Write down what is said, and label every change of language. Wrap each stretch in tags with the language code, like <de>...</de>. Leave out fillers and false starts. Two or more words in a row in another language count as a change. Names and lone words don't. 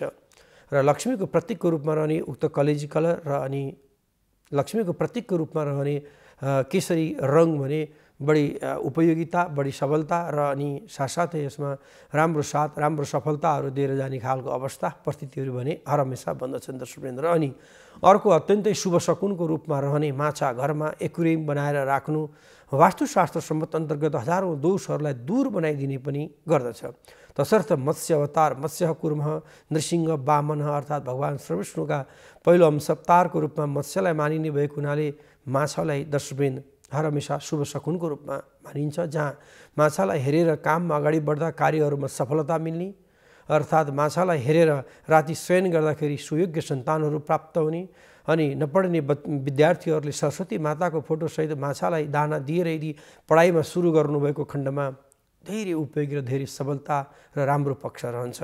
<ne>र लक्ष्मीको प्रतीकको रूपमा रहने उक्त कलेजी कलर र अनि लक्ष्मीको प्रतीकको रूपमा रहने केसरी रङ भने बढी उपयोगिता बढी सबलता र अनि साथसाथै यसमा राम्रो साथ राम्रो सफलताहरू दिएर जाने खालको अवस्था परिस्थितिहरू भने हर हमेसा बन्दछन् दर्शकवृन्द। र अनि अर्को अत्यन्तै शुभ सकुनको रूपमा रहने माछा घरमा एक्वेरियम बनाएर राख्नु वास्तुशास्त्र सम्मत अन्तर्गत हजारौँ दोषहरूलाई दूर बनाइदिने पनि गर्दछ। तसर्थ मत्स्य अवतार मत्स्य कुर्मः नृसिंह वामन अर्थात् भगवान् श्रीविष्णुका पहिलो अंशावतारको रूपमा मत्स्यलाई मानिने भएको हुनाले माछालाई दर्शकवृन्द हर हमेसा शुभ सकुनको रूपमा मानिन्छ। जहाँ माछालाई हेरेर काममा अगाडि बढ्दा कार्यहरूमा सफलता मिल्ने अर्थात् माछालाई हेरेर राति शयन गर्दाखेरि सुयोग्य सन्तानहरू प्राप्त हुने अनि नपढ्ने विद्यार्थीहरूले सरस्वती माताको फोटोसहित माछालाई दाना दिएर यदि पढाइमा सुरु गर्नुभएको खण्डमा धेरै उपयोगी र धेरै सबलता र राम्रो पक्ष रहन्छ।</ne>